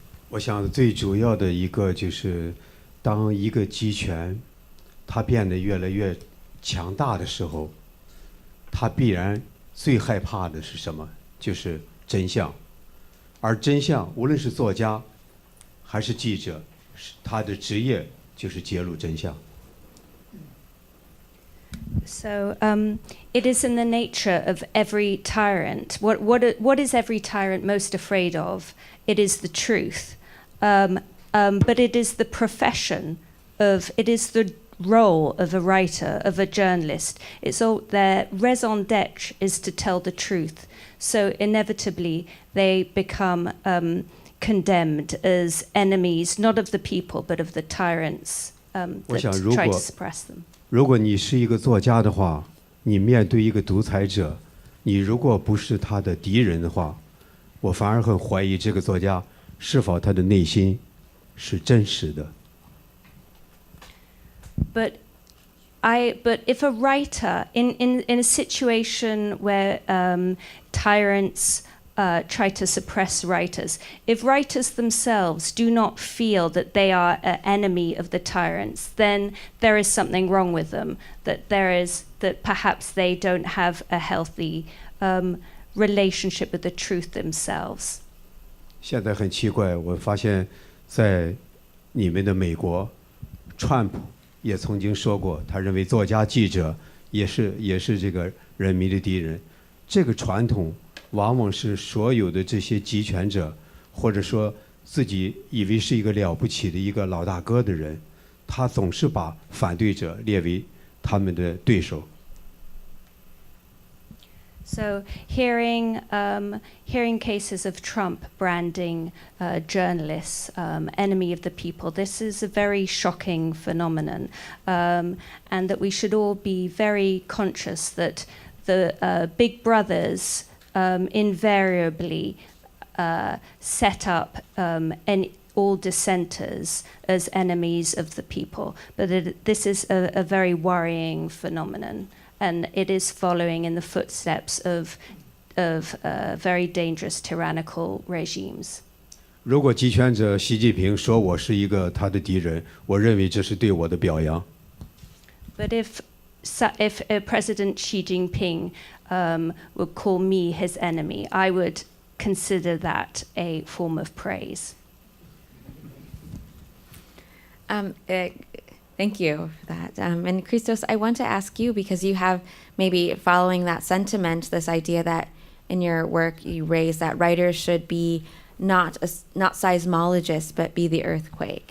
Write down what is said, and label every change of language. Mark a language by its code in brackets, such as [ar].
[zh] 我想最主要的一个就是，当一个集权它变得越来越强大的时候，它必然最害怕的是什么？就是真相。而真相，无论是作家还是记者，他的职业就是揭露真相。 [en] So it is in the nature of every tyrant. What is every tyrant most afraid of? It is the truth. But it is the profession it is the role of a writer, of a journalist. It's all their raison d'être is to tell the truth. So inevitably they become condemned as enemies, not of the people, but of the tyrants that try to suppress them. [zh] 如果你是一个作家的话，你面对一个独裁者，你如果不是他的敌人的话，我反而很怀疑这个作家是否他的内心是真实的。 [en] But if a writer in a situation where tyrants try to suppress writers, if writers themselves do not feel that they are an enemy of the tyrants, then there is something wrong with them. That perhaps they don't have a healthy relationship with the truth themselves. [zh] 现在很奇怪，我发现，在你们的美国，川普也曾经说过，他认为作家、记者也是这个人民的敌人。这个传统往往是所有的这些集权者，或者说自己以为是一个了不起的一个老大哥的人，他总是把反对者列为他们的对手。 [en] So hearing cases of Trump branding journalists enemy of the people, this is a very shocking phenomenon, and that we should all be very conscious that the big brothers invariably set up all dissenters as enemies of the people. But this is a very worrying phenomenon. And it is following in the footsteps of very dangerous tyrannical regimes. [zh] 如果集权者习近平说我是一个他的敌人，我认为这是对我的表扬。 [en] But if President Xi Jinping would call me his enemy, I would consider that a form of praise. Thank you for that. And Christos, I want to ask you, because you have maybe following that sentiment, this idea that in your work you raise that writers should be not seismologists, but be the earthquake.